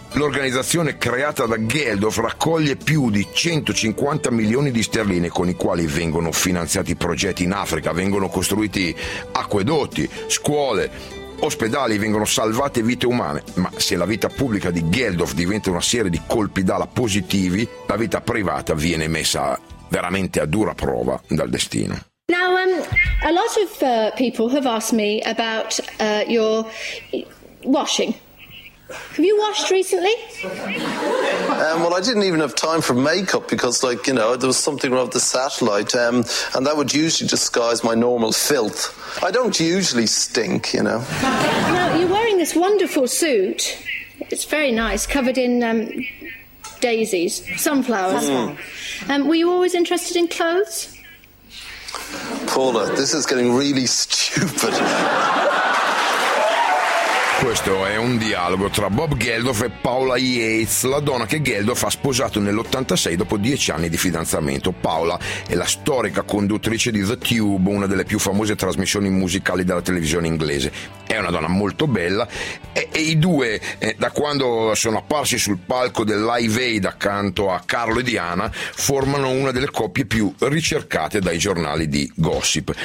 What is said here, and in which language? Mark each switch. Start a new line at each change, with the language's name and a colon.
Italian: L'organizzazione creata da Geldof raccoglie più di 150 milioni di sterline con i quali vengono finanziati progetti in Africa, vengono costruiti acquedotti, scuole, ospedali, vengono salvate vite umane. Ma se la vita pubblica di Geldof diventa una serie di colpi d'ala positivi, la vita privata viene messa veramente a dura prova dal destino.
English: Now, a lot of people have asked me about your washing. Have you washed recently? Well, I didn't even have time for makeup because, like, you know, there was something wrong with the satellite, and that would usually disguise my normal filth. I don't usually stink, you know. Now, you're wearing this wonderful suit. It's very nice, covered in daisies, sunflowers. Were you always interested in clothes? Paula, this is getting really stupid.
Italian: Questo è un dialogo tra Bob Geldof e Paula Yates, la donna che Geldof ha sposato nell'86 dopo 10 anni di fidanzamento. Paula è la storica conduttrice di The Tube, una delle più famose trasmissioni musicali della televisione inglese. È una donna molto bella e i due, da quando sono apparsi sul palco del Live Aid accanto a Carlo e Diana, formano una delle coppie più ricercate dai giornali di gossip.